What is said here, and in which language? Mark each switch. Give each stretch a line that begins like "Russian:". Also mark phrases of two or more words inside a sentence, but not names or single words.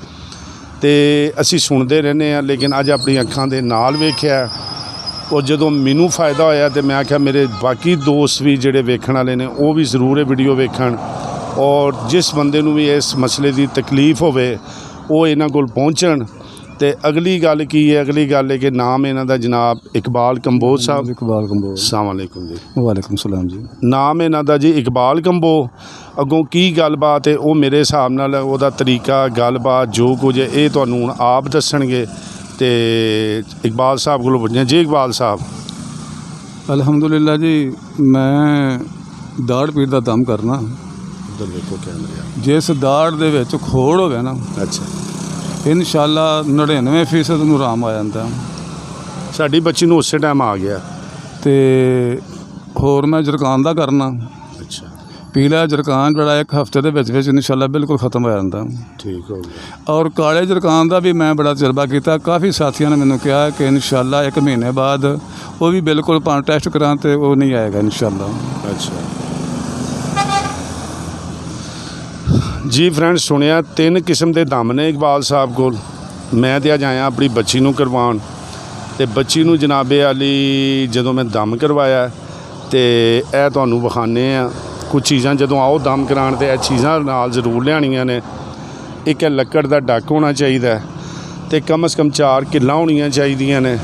Punjabi: ਤੋ ਅਸੀ ਸੁਣਦੇ ਰਹਿਣੇ ਹੈਂ, ਲੇਕਿਨ ਅੱਜ ਅਪਣੀ ਅੱਖਾਂ ਦੇ ਨਾਲ ਵੇਖਿਆ ਔਰ ਜਦੋਂ ਮੈਨੂੰ ਫ਼ਾਇਦਾ ਹੋਇਆ ਤੋ ਮੈਂ ਆਖਿਆ ਮੇਰੇ ਬਾਕੀ ਦੋਸਤ ਭੀ ਜਿਹੜੇ ਵੇਖਣ ਵਾਲੇ ਨੇ ਵੋ ਭੀ ਜ਼ਰੂਰ ਵੀਡੀਓ ਵੇਖਣ, ਔਰ ਜਿਸ ਬੰਦੇ ਨੂੰ ਭੀ ਇਸ ਮਸਲੇ ਕੀ ਤਕਲੀਫ਼ ਹੋਵੇ ਵੋ ਇਨ੍ਹਾਂ ਕੋਲ ਪਹੁੰਚਣ। ਤੋ ਅਗਲੀ ਗੱਲ ਕੀ ਹੈ, ਅਗਲੀ ਗੱਲ ਹੈ ਕਿ ਨਾਮ ਇਨ੍ਹਾਂ ਦਾ ਜਨਾਬ ਇਕਬਾਲ ਕੰਬੋਜ ਸਾਹਬ। इकबाल कंबोज।
Arabic: السلام عليكم जी। وعليكم السلام जी।
Punjabi: ਨਾਮ ਇਨ੍ਹਾਂ ਦਾ ਜੀ ਇਕਬਾਲ ਕੰਬੋ। ਅੱਗੋਂ ਕੀ ਗੱਲਬਾਤ ਹੈ ਵੋ ਮੇਰੇ ਹਿਸਾਬ ਨਾਲ ਉਹਦਾ ਤਰੀਕਾ ਗੱਲਬਾਤ ਜੋ ਕੁਝ ਹੈ ਯੇ ਤੁਹਾਨੂੰ ਹੁਣ ਆਪ ਦੱਸਣਗੇ। ਤੋ ਇਕਬਾਲ ਸਾਹਬ ਕੋਲੋਂ ਪੁੱਛਦੇ ਜੀ। इकबाल साहब ਅਲਹਮਦੁਲਿੱਲਾਹ ਜੀ, ਮੈਂ ਦਾੜ੍ਹ ਪੀੜ ਕਾ ਦਮ ਕਰਨਾ।
Urdu: ادھر دیکھو کیمرا.
Punjabi: ਜਿਸ ਦਾੜ੍ਹ ਦੇ ਵਿਚ ਖੋੜ ਹੋਵੇ ਨਾ, अच्छा, ਇੰਸ਼ਾਅੱਲਾਹ 99% ਨੂੰ ਆਰਾਮ ਆ ਜਾਂਦਾ। ਸਾਡੀ ਬੱਚੀ ਨੂੰ ਉਸੇ ਟਾਈਮ ਆ ਗਿਆ। ਤੇ ਹੋਰ ਮੈਂ ਯਰਕਾਨ ਦਾ ਕਰਨਾ। अच्छा, ਪੀਲਾ ਯਰਕਾਨ ਜਿਹੜਾ ਇਕ ਹਫ਼ਤੇ ਦੇ ਵਿਚ ਇੰਸ਼ਾਅੱਲਾਹ ਬਿਲਕੁਲ ਖ਼ਤਮ ਹੋ ਜਾਂਦਾ। ਠੀਕ ਹੋ ਗਿਆ।
Urdu: اور کالے یرقان کا بھی میں بڑا تجربہ کیا۔ کافی ساتھیوں نے مینوں کہا کہ ان شاء اللہ 1 مہینے بعد وہ بھی بالکل ٹیسٹ کرا تو وہ نہیں آئے گا ان شاء اللہ.
Punjabi: ਅੱਛਾ ਜੀ ਫ੍ਰੈਂਡਸ, ਸੁਣਿਆ 3 ਕਿਸਮ ਕੇ ਦਮ ਨੇ ਇਕਬਾਲ ਸਾਹਬ ਕੋ। ਮੈਂ ਤੋ ਅੱਜ ਆਇਆ ਅਪਣੀ ਬੱਚੀ ਨੂੰ ਕਰਵਾਉਣ, ਤੇ ਬੱਚੀ ਨੂੰ ਜਨਾਬੇ ਅਲੀ ਜਦੋਂ ਮੈਂ ਦਮ ਕਰਵਾਇਆ ਤੋ ਯਹ ਤੁਹਾਨੂੰ ਵਿਖਾਣੇ ਆ ਕੁਝ ਚੀਜ਼ਾਂ। ਜਦੋਂ ਆਓ ਦਮ ਕਰਾਉਣ ਤੇ ਯਹ ਚੀਜ਼ਾਂ ਨਾਲ ਜ਼ਰੂਰ ਲਿਆਣੀਆਂ ਨੇ। ਇਕ ਹੈ ਲੱਕੜ ਦਾ ਡੱਕ ਹੋਣਾ ਚਾਹੀਦਾ, ਤੋ ਕਮ ਸੇ ਕਮ 4 ਕਿੱਲਾਂ ਹੋਣੀਆਂ ਚਾਹੀਦੀਆਂ ਨੇ।